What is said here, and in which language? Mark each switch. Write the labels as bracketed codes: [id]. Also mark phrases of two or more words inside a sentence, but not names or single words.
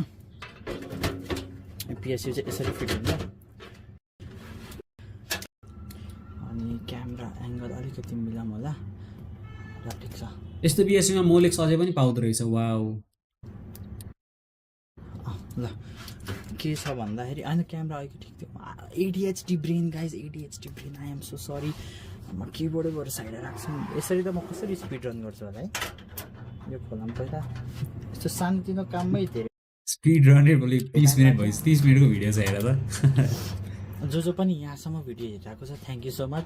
[ne] पिएसयु चाहिँ यसरी फिट हुन्छ अनि [en] camera angle [ne] अलिकति मिलाउँ होला ल ठिक छ यस्तो पिएसयुमा मोलेक्स अझै पनि पाउँदो रहेछ वाउ ल के छ भन्दाखेरि होइन क्यामेरा अलिक ठिक थियो [en] ADHD brain guys ADHD brain I am so sorry [ne] म किबोर्डबाट साइड राख्छु यसरी त म कसरी [en] speed run [ne] गर्छु होला है यो खोलाम पहिला यस्तो सानोतिनो काममै धेरै [en] speed runner [ne] बोले 30 मिनट भयो 30 मिनटको भिडियो छ हेर त जो पनि यहाँसम्म भिडियो हेरिरहेको छ [en] thank you so much